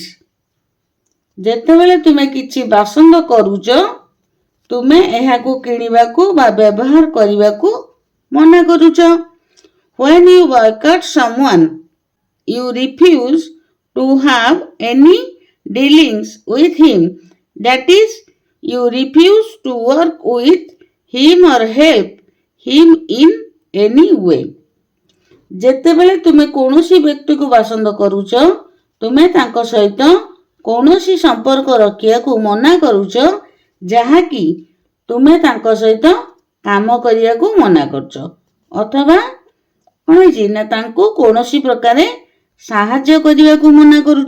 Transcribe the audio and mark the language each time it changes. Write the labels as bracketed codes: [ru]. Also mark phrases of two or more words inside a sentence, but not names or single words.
[or] ଯେତେବେଳେ ତୁମେ କିଛି ବାସନ୍ଦ କରୁଛ, ତୁମେ ଏହାକୁ କିଣିବାକୁ ବା ବ୍ୟବହାର କରିବାକୁ ମନା କରୁଛ। [en] When you boycott someone, you refuse to have any dealings with him. That is, you refuse to work with him or help him in any way. [or] ଯେତେବେଳେ ତୁମେ କୌଣସି ବ୍ୟକ୍ତିକୁ ବାସନ୍ଦ କରୁଛ, ତୁମେ ତାଙ୍କ ସହିତ କୌଣସି ସମ୍ପର୍କ ରଖିବାକୁ ମନା କରୁଛ, ଯାହାକି ତୁମେ ତାଙ୍କ ସହିତ କାମ କରିବାକୁ ମନା କରୁଛ, ଅଥବା କ'ଣ ହେଇଛି ନା ତାଙ୍କୁ କୌଣସି ପ୍ରକାରେ ସାହାଯ୍ୟ କରିବାକୁ ମନା କରୁଛ।